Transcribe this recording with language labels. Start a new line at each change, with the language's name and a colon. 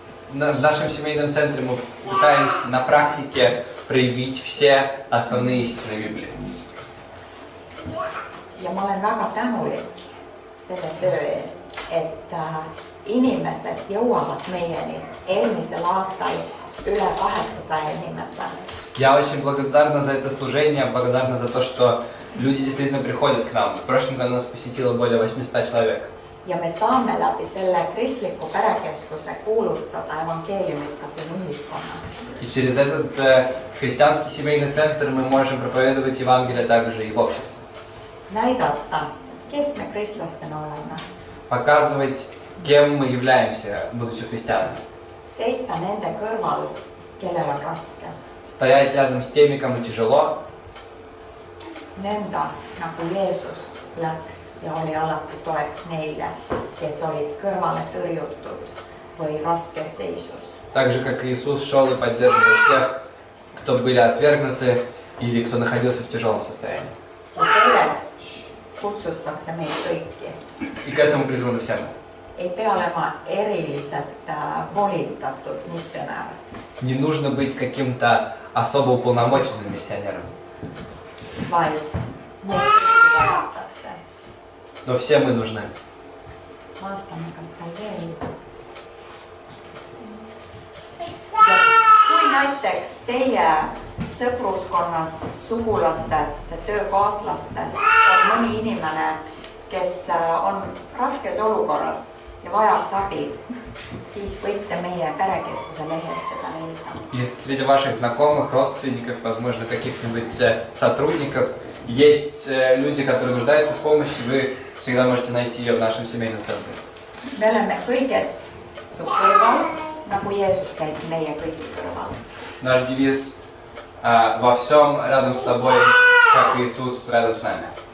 Russian: В нашем семейном центре мы пытаемся на практике проявить все основные истины Библии.
Estonian: Ja ma olen väga tänulik selle töö eest, et inimesed jõuavad meieni eelmisel aastal üle 800 inimese.
Russian: Я очень благодарна за это служение, благодарна за то, что люди действительно приходят к нам. В прошлом году нас посетило более 800 человек.
Estonian: Ja me saame läbi selle kristliku perekeskuse kuulutada evangeeliumit ka siin ühiskonnas.
Russian: И через этот христианский семейный центр мы можем проповедовать Евангелие также и в обществе.
Estonian: Näidata, kes me kristlastena oleme.
Russian: Показывать, кем мы являемся, будучи христианами.
Estonian: Seista nende kõrval, kellel on raske.
Russian: Стоять рядом с теми, кому тяжело.
Estonian: Nõnda, nagu Jeesus läks ja oli alati toeks neile, kes olid kõrvale tõrjutud või raskes seisus.
Russian: Так же, как Иисус шел и поддерживал тех, кто были отвергнуты или кто находился в тяжелом состоянии.
Estonian: Ja selleks kutsutakse meid kõiki.
Russian: И к этому призваны все мы.
Estonian: Ei pea olema eriliselt volitatud missionär.
Russian: Не нужно быть каким-то особо уполномоченным миссионером.
Estonian: Vaid meid kõiki vajatakse.
Russian: Но все мы нужны.
Estonian: Vaatame, kas seal veel. Kui näiteks teie sõpruskonnas, sugulastes, töökaaslastes on mõni inimene, kes on raskes olukorras ja vajaks abi, siis võite meie perekeskuse lehelt seda leida.
Russian: Если среди ваших знакомых, родственников, возможно, каких-нибудь сотрудников есть люди, которые нуждаются в помощи, вы всегда можете найти ее в нашем семейном центре.
Estonian: Me oleme kõiges su kõrval, nagu Jeesus käib meie kõigi kõrval.
Russian: Наш девиз во всем рядом с тобой, как Иисус рядом с нами.